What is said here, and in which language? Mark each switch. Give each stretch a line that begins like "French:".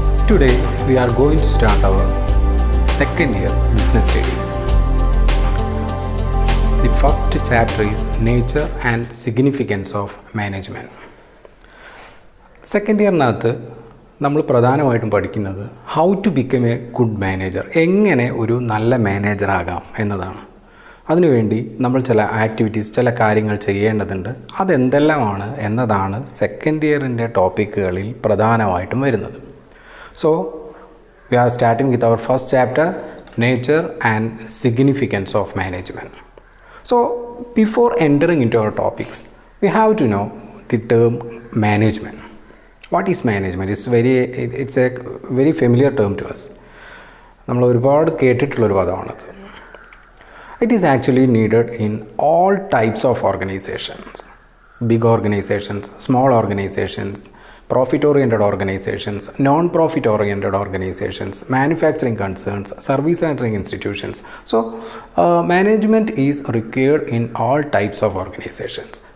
English: Today we are going to start our second year business studies. The first chapter is nature and significance of management.
Malayalam: Second ഇയറിനകത്ത് നമ്മൾ പ്രധാനമായിട്ടും പഠിക്കുന്നത്
English: how to become a good manager,
Malayalam: എങ്ങനെ ഒരു നല്ല മാനേജറാകാം എന്നതാണ്. അതിനുവേണ്ടി നമ്മൾ ചില ആക്ടിവിറ്റീസ്, ചില കാര്യങ്ങൾ ചെയ്യേണ്ടതുണ്ട്. അതെന്തെല്ലാമാണ് എന്നതാണ് സെക്കൻഡ് ഇയറിൻ്റെ ടോപ്പിക്കുകളിൽ പ്രധാനമായിട്ടും വരുന്നത്.
English: So we are starting with our first chapter, nature and significance of management. So before entering into our topics, we have to know the term management. What is management? It's a very familiar term to us.
Malayalam: നമ്മൾ ഒരുപാട് കേട്ടിട്ടുള്ളൊരു പദമാണത്.
English: It is actually needed in all types of organizations. Big organizations, small organizations, profit-oriented organizations, non-profit-oriented organizations, manufacturing concerns, service rendering institutions. So, management is required in all types of organizations.